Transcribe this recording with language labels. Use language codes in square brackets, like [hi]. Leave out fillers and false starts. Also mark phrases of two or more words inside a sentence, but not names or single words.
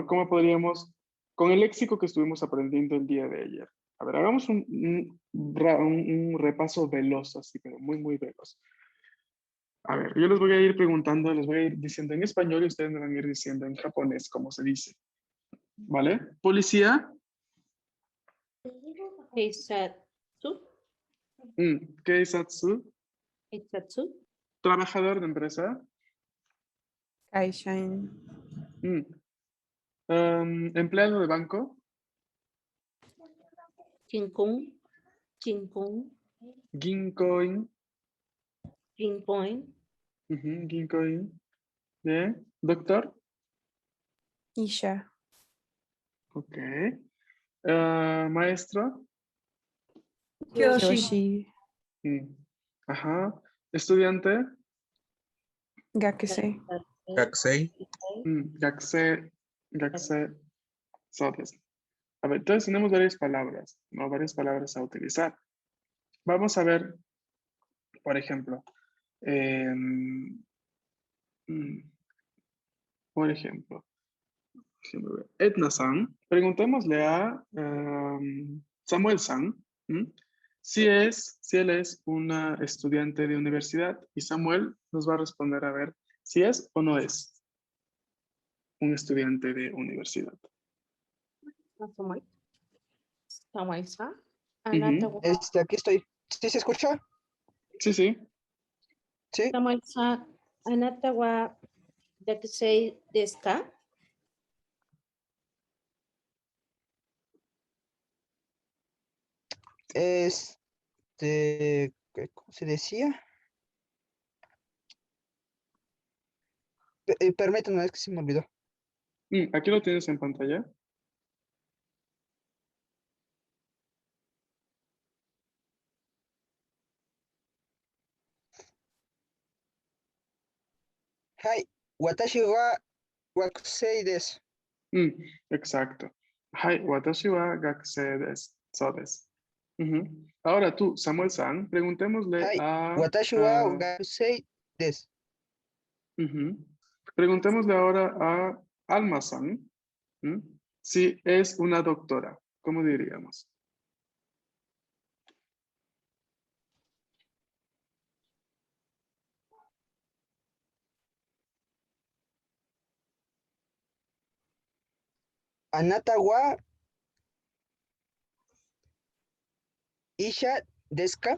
[es] ¿Cómo podríamos, con el léxico que estuvimos aprendiendo el día de ayer? A ver, hagamos un repaso veloz, así, pero muy, muy veloz. A ver, yo les voy a ir preguntando, les voy a ir diciendo en español y ustedes me van a ir diciendo en japonés cómo se dice. ¿Vale? Policía. Heisatsu. Keisatsu. Heisatsu. Trabajador de empresa. Kaishain. Empleado de banco. [ja] キンクン。キンクン. [es] Ginkoin. Kinkoin. Ginkoin. Bien. Doctor. Isha. Ok. Maestro. Kyoshi. Ajá. Estudiante. Gakuse. Gakusei. [ja] 学生。学生。そうです. [es] A ver, entonces tenemos varias palabras, ¿no? Varias palabras a utilizar. Vamos a ver, por ejemplo, por ejemplo, Edna-san, preguntémosle a Samuel-san si él es una estudiante de universidad y Samuel nos va a responder a ver si es o no es un estudiante de universidad. Samuel-san. Ujú. Aquí estoy. ¿Sí se escucha? Sí, sí. Sí. [ja] Samuel-san, あなたは学生ですか? [es] ¿Cómo se decía? Permítame, es que se me olvidó. Aquí lo tienes en pantalla. [ja] はい、私は惑星です. [es] Exacto. [ja] はい、私は学生です. そうです. [es] Ahora tú, Samuel-san, preguntémosle Hai, a... [ja] 私は学生です. [es] Preguntémosle ahora a Alma-san si es una doctora. ¿Cómo diríamos? [ja] あなたは医者ですか?